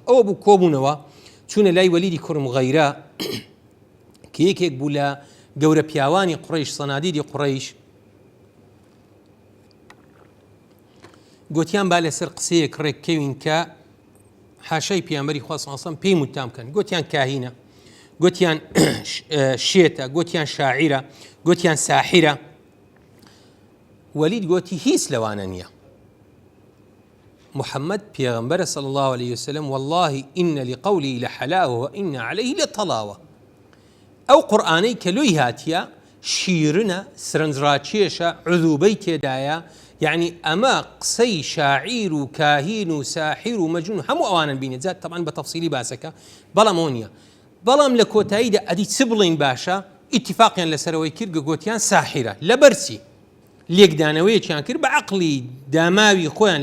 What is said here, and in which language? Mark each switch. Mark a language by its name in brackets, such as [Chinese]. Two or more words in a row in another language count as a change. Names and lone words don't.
[Central Kurdish] ئەوە بوو کۆبوونەوە چوونە لای وەلیدی کوڕ مغەیرە کە یەکێک بوو لە گەورە پیاوانی قوڕەیش سەنادیدی قوڕەیش گوتیان با لەسەر قسەیەک ڕێککەوین کە حاشای پێغەمبەری خوا [Arabic] صلی الله عليه وسلم [Central Kurdish] پێی متام بکەن گوتیان کاهینە گوتیان شێتە گوتیان شاعیرە گوتیان ساحیرە. وەلید گوتی هیچ لەوانە نییە محەممەد پێغەمبەرە [Arabic] صلی الله عليه وسلم والله إن لقولي لحلاوة وإن عليه لطلاوة. [Central Kurdish] ئەو قورئانەی کە لۆی هاتیە شیرنە سرنجڕاکێشە عذوبەی تێدایە يعني ئەمە قسەی شاعیر و کاهین و ساحیر و مەجنون هەموو ئەوانن بینێت جات طبعا بە تەفسیلی باسەکە بەڵام ئەوە نییە. بەڵام لە کۆتاییدا ئەدی چ بڵین باشە ئیتیفاقیان لەسەرەوەی کرد گوتیان ساحیرە لەبەرچی لێکدانەوەیەکیان کرد بە عەقلی داماوی خۆیان